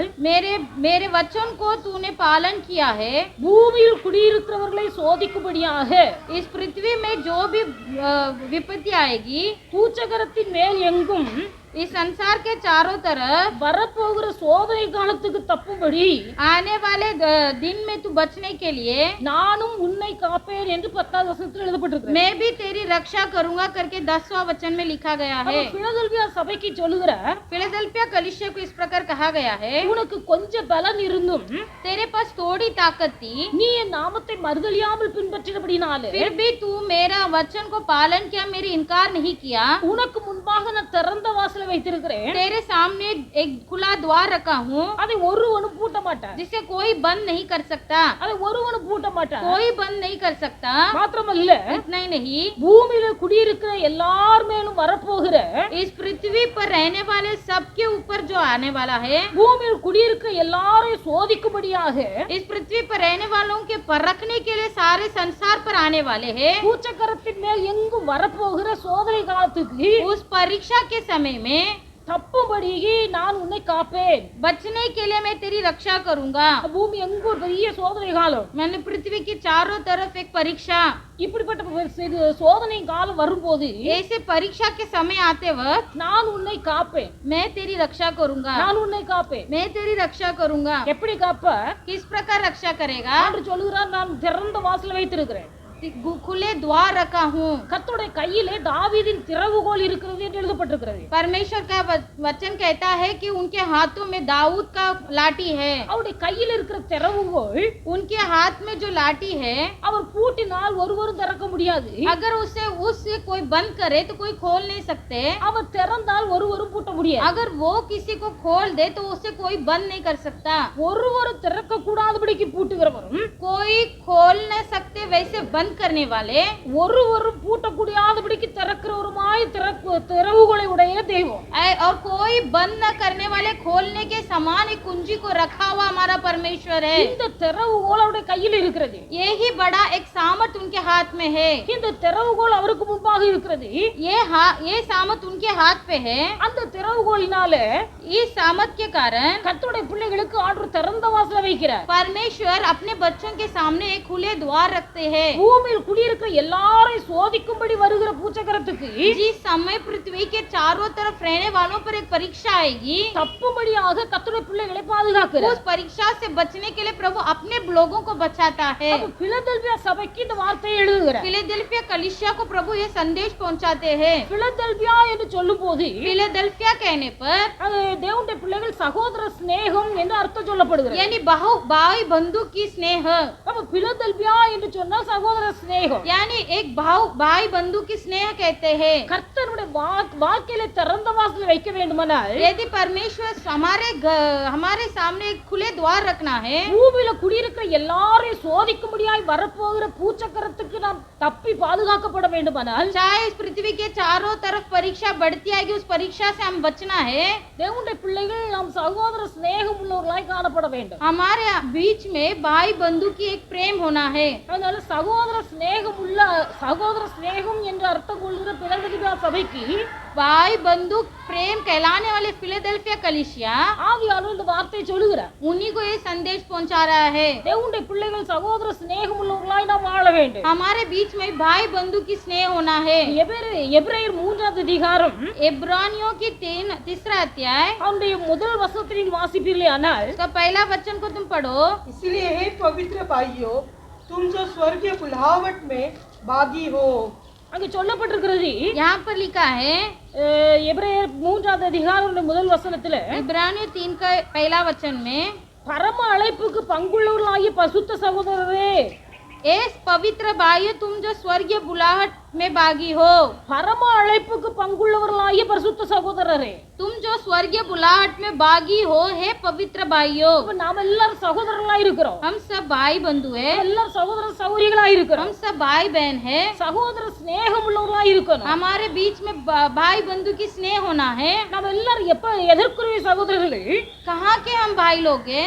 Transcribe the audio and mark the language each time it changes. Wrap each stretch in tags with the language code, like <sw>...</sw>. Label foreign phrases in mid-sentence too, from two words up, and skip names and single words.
<hi>मेरे मेरे वचन को तूने पालन किया है।</hi> <ta>பூமியில் குடியிருக்கிறவர்களை சோதிக்கும்படியாக</ta> <hi>इस पृथ्वी में जो भी विपत्ति आएगी,</hi> <ta>பூச்சகரத்தின் மேல் எங்கும்</ta> <hi>इस संसार के चारों तरफ</hi> <ta>வரப்போகிற சோதனை காலத்துக்கு தப்பும்படி</ta> <hi>आने वाले दिन में तू बचने के लिए</hi> <ta>நானும் உன்னை காப்பேன் என்று 10வது வசனத்தில் எழுதப்பட்டிருக்கிறது.</ta> <hi>मैं भी तेरी रक्षा करूंगा करके 10वां वचन में लिखा गया है।</hi> <ta>பிலதெல்பியா சபைக்கு சொல்லுகிறார்,</ta> <hi>फिलदेल्फिया कलीसिया को इस प्रकार कहा गया है,</hi> <ta>உனக்கு கொஞ்ச பலன் இருந்தும்</ta> <hi>तेरे पास थोड़ी ताकत थी,</hi> <ta>நீ என் நாமத்தை மறுதலியாமல் பின்பற்றினபடினாலே</ta> <hi>फिर भी तू मेरा वचन को पालन किया, मेरी इनकार नहीं किया।</hi> <ta>உனக்கு முன்பாக நான் திறந்த வாசலை வைத்திருக்கிறேன்,</ta> <hi>तेरे सामने एक खुला द्वार रखा हूँ,</hi> <ta>அதை ஒருவனும் பூட்ட மாட்டான்,</ta> <hi>जिसे कोई बंद नहीं कर सकता,</hi> <ta>அதை ஒருவனும் பூட்ட மாட்டான்.</ta> <hi>कोई बंद नहीं कर सकता।</hi> <ta>மாத்திரமல்ல,</ta> <hi>इतना ही नहीं,</hi> <ta>பூமியில குடியிருக்கிற எல்லார் மேலும் வரப்போகிற</ta> <hi>इस पृथ्वी पर रहने वाले सबके ऊपर जो आने वाला है,</hi> <ta>பூமியில் குடியிருக்கிற எல்லாரையும் சோதிக்கும்படியாக</ta> <hi>इस पृथ्वी पर रहने वालों के परखने के लिए सारे संसार पर आने वाले हैं।</hi> <ta>பூச்சக்கரத்தின் மேல் எங்கும் வரப்போகிற சோதனை காலத்துக்கு</ta> <hi>उस परीक्षा के समय में</hi> <ta>தப்பும்படி நான் உன்னை காப்பேன்.</ta> <hi>बचने के लिए मैं तेरी रक्षा करूंगा।</hi> <ta>பூமி எங்கும் ஒரு பெரிய சோதனை காலம்,</ta> <hi>मैंने पृथ्वी की चारों तरफ एक परीक्षा,</hi> <ta>இப்படிப்பட்ட சோதனை காலம் வரும்போது</ta> <hi>ऐसे परीक्षा के समय आते वक्त</hi> <ta>நான் உன்னை காப்பேன்,</ta> <hi>मैं तेरी रक्षा करूंगा,</hi> <ta>நான் உன்னை காப்பேன்.</ta> <hi>मैं तेरी रक्षा करूंगा।</hi> <ta>எப்படி காப்ப?</ta> <hi>किस प्रकार रक्षा करेगा?</hi> <ta>என்று சொல்லுகிறார், நான் திறந்த வாசலை வைத்திருக்கிறேன்,</ta> <hi>खुले द्वार रखा हूँ।</hi> <ta>கர்த்தருடைய கையிலே தாவீதின் திறவுகோல் இருக்கிறது என்று எழுதப்பட்டிருக்கிறது.</ta> <hi>परमेश्वर का वचन कहता है कि उनके हाथों में दाऊद का लाठी है।</hi> <ta>அவருடைய கையில் இருக்கிற திறவுகோல்,</ta> <hi>उनके हाथ में जो लाठी है,</hi> <ta>அவர் பூட்டினால் ஒருவரும் திறக்க முடியாது,</ta> <hi>अगर उससे कोई बंद करे तो कोई खोल नहीं सकते,</hi> <ta>அவர் திறந்தால் ஒருவரும் பூட்ட முடியாது.</ta> <hi>अगर वो किसी को खोल दे तो उसे कोई बंद नहीं कर सकता।</hi> <ta>ஒருவரும் திறக்க கூடாதபடிக்கு பூட்டுகிறவரும்,</ta> <hi>कोई खोल नहीं सकते वैसे बंद करने वाले,</hi> <ta>ஒருவரும் பூட்டக்கூடாதபடிக்கு திறக்கிறவருமாய் திறவுகோலை உடைய தெய்வம்.</ta> <hi>और कोई बंद न करने वाले खोलने के समान एक कुंजी को रखा हुआ हमारा परमेश्वर है।</hi> <ta>இந்த திறவுகோல் அவருடைய கையில் இருக்கிறது,</ta> <hi>यही बड़ा एक सामर्थ उनके हाथ में है।</hi> <ta>இந்த திறவுகோல் அவருக்கு முன்பாக இருக்கிறது,</ta> <hi>ये सामर्थ उनके हाथ पे है।</hi> <ta>அந்த திறவுகோலினால</ta> <hi>इस सामर्थ के कारण</hi> <ta>கர்த்தருடைய பிள்ளைகளுக்கு ஆண்டவர் திறந்த வாசலை வைக்கிறார்.</ta> <hi>परमेश्वर अपने बच्चों के सामने एक खुले द्वार रखते हैं।</hi> <ta>பூமியில் குடியிருக்கிற எல்லாரையும் சோதிக்கும்படி வருகிற பூச்சக்கரத்துக்கு</ta> <hi>जिस समय पृथ्वी के चारों तरफ रहने वालों पर एक परीक्षा आएगी,</hi> <ta>தப்பும்படியாக கர்த்தருடைய பிள்ளைகளை பாதுகாக்கிறார்.</ta> <hi>उस परीक्षा से बचने के लिए प्रभु अपने लोगों को बचाता है।</hi> <ta>அப்ப பிலதெல்பியா சபைக்கு இந்த வார்த்தையை எழுதுகிறார்.</ta> <hi>फिलदेल्फिया कलीसिया को प्रभु ये संदेश पहुंचाते हैं।</hi> <ta>பிலதெல்பியா என்று சொல்லும்போது</ta> <hi>फिलदेल्फिया कहने पर</hi> <ta>அது தேவனுடைய பிள்ளைகள் சகோதர சிநேகம் என்று அர்த்தம் சொல்லப்படுகிறது.</ta> <hi>यानी भाई बंधु की स्नेह,</hi> <ta>அப்ப பிலதெல்பியா என்று சொன்னா சகோதர சிநேகம்,</ta> <hi>यानी एक भाई बंधु की स्नेह कहते हैं।</hi> <ta>கர்த்தருடைய வாக்கிலே திறந்த வாசலை வைக்க வேண்டுமானால்</ta> <hi>यदि परमेश्वर हमारे सामने एक खुले द्वार रखना है,</hi> <ta>பூமியில குடியிருக்கிற எல்லாரையும் சோதிக்கும்படியாய் வரப்போகிற பூச்சக்கரத்துக்கு நாம் தப்பி பாதுகாக்கப்பட வேண்டுமானால்,</ta> <hi>चाहे इस पृथ्वी के चारों तरफ परीक्षा बढ़ती आएगी, उस परीक्षा से हम बचना है।</hi> <ta>தேவனுடைய பிள்ளைகள் நாம் சகோதர சிநேகம் உள்ளவர்களாய் காணப்பட வேண்டும்.</ta> <hi>हमारे बीच में भाई बंधु की एक प्रेम होना है।</hi> <ta>அதனால சகோதர சிநேகம் என்று அர்த்தம் கொள்கிற பிலதெல்பியா சபைக்கு</ta> <hi>भाई बंधु प्रेम कहलाने वाले फिलदेल्फिया कलीसिया</hi> <ta>ஆவியானவர் இந்த வார்த்தையை சொல்லுகிறார்.</ta> <hi>उन्हीं को ये संदेश पहुंचा रहा है।</hi> <ta>தேவனுடைய பிள்ளைகள் சகோதர சிநேகம் உள்ளவர்களாய் நாம் வாழ வேண்டும்.</ta> <hi>हमारे बीच में भाई बंधु की स्नेह होना है।</hi> <ta>எபிரேயர் 3வது அதிகாரம்</ta> <hi>इब्रानियों की 3रा अध्याय,</hi> <ta>அவனுடைய முதல் வசனத்தில் வாசிப்பீர்களே ஆனால்,</ta> <hi>उसका पहला वचन को तुम पढ़ो। इसलिए हे पवित्र भाइयों, तुम जो स्वर्गीय बुलाहट में भागी हो,</hi> <ta>அங்க சொல்லப்பட்டிருக்கிறது,</ta> <hi>यहाँ पर लिखा है</hi> <ta>எபிரேயர் 3வது அதிகாரம் முதல் வசனத்துல,</ta> <hi>इब्रानियों 3 का पहला वचन में,</hi> <ta>பரம அழைப்புக்கு பங்குள்ளவர்களாகிய பசுத்த சகோதரரே,</ta> <hi>ए पवित्र भाइयों, तुम जो स्वर्गीय बुलाहट में बागी हो।</hi> <ta>பரம அழைப்புக்கு பங்குள்ளவர்களாகிய பரிசுத்த சகோதரரே,</ta> <hi>तुम जो स्वर्गीय बुलाहट में बागी हो, हे पवित्र भाइयों।</hi> <ta>இப்ப நாம எல்லாரும் சகோதரர்களா இருக்கிறோம்,</ta> <hi>हम सब भाई बंधु है,</hi> <ta>எல்லாரும் சகோதர சகோதரிகளா இருக்கிறோம்,</ta> <hi>हम सब भाई बहन है।</hi> <ta>சகோதர ஸ்நேகம் உள்ளவர்களா இருக்கணும்.</ta> <hi>हमारे बीच में भाई बंधु की स्नेह होना है।</hi> <ta>நாம எல்லாரும் எப்ப எதற்குரிய சகோதரர்களே?</ta> <hi>कहाँ के हम भाई लोग हैं?</hi>